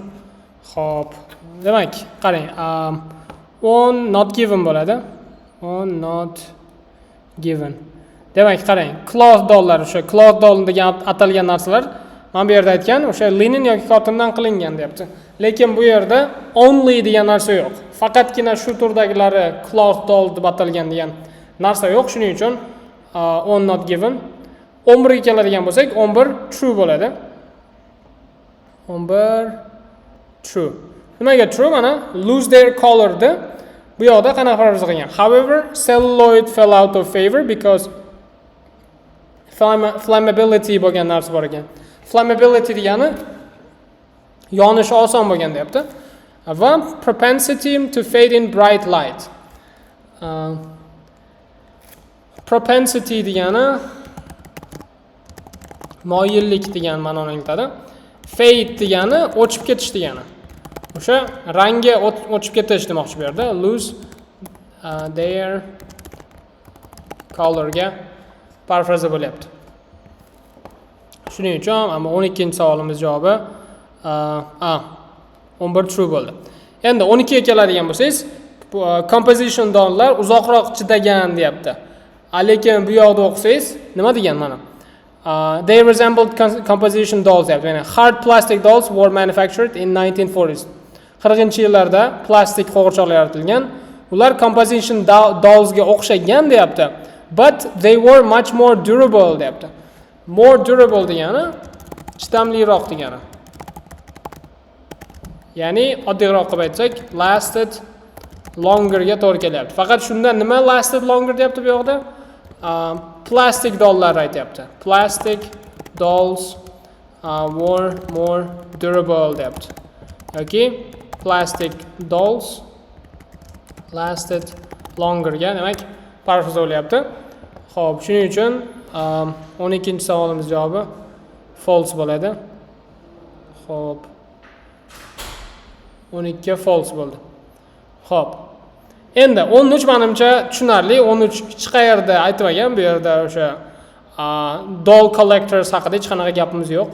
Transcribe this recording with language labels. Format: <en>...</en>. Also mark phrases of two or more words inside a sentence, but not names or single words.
<uz>Hop. Demak, qarang,</uz> <en>on not given bo'ladi. On not given.</en> <uz>Demak, qarang,</uz> <en>cloth dollar,</en> <uz>o'sha</uz> <en>cloth doll</en> <uz>degan atalgan narsalar men bu yerda aytgan, o'sha linen yoki cottondan qilingan deyapti. Lekin bu yerda only degan narsa yo'q. Faqatgina shu turdagilari</uz> <en>cloth doll</en> <uz>deb atalgan degan narsa yo'q. Shuning uchun</uz> <en>on not given.</en> <uz>11 ga keladigan bo'lsak, 11 true bo'ladi. 11 true. Nimaga true? Mana</uz> <en>lose their color</en> <uz>da bu yoqda qanaqa farz qilgan.</uz> <en>However, celluloid fell out of favor because flammability</en> <uz>bo'lgan narsa bor ekan. Flammability degani yonishi oson bo'lgan deyapti.</uz> <en>Va propensity to fade in bright light.</en> <uz>Propensity degani moyillik degan ma'noni anglatadi. Fade degani o'chib ketish degani. O'sha rangi o'chib ketish demoqchi bu yerda.</uz> <en>Lose their color</en> <uz>ga parafraza bo'lyapti. Shuning uchun ama 12-savolimiz javobi 11 true bo'ldi. Endi 12 ga keladigan bo'lsangiz,</uz> <en>composition dollar</en> <uz>uzoqroq chidagan deyapti. Lekin bu yoqda o'qisangiz, nima degan mana?</uz> <en>They resembled composition dolls deyapti. Ya'ni hard plastic dolls were manufactured in 1940s.</en> <uz>40-yillarda plastik qo'g'irchoqlar yaratilgan. Ular</uz> <en>composition dolls</en> <uz>ga o'xshagan deyapti.</uz> <en>But they were much more durable deyapti. More durable</en> <uz>degani chidamliroq degani. Ya'ni oddiyroq qilib aytsak,</uz> <en>lasted longer</en> <uz>ga to'g'ri kelyapti. Faqat shunda nima</uz> <en>lasted longer</en> <uz>deyapti bu yoqda?</uz> <en>Plastic dollar</en> <uz>aytyapti.</uz> <en>Plastic dolls were more durable deyapti.</en> <uz>Yoki</uz> <en>plastic dolls lasted longer</en> <uz>ga demak parafraza bo'lyapti. Xo'p, shuning uchun 12-savolimiz javobi false bo'ladi. Xo'p. 12 false bo'ldi. Xo'p. Endi 13 menimcha tushunarli. 13 hech qayerda aytmagan, bu yerda o'sha</uz> <en>doll collectors</en> <uz>haqida hech qanaqa gapimiz yo'q.</uz>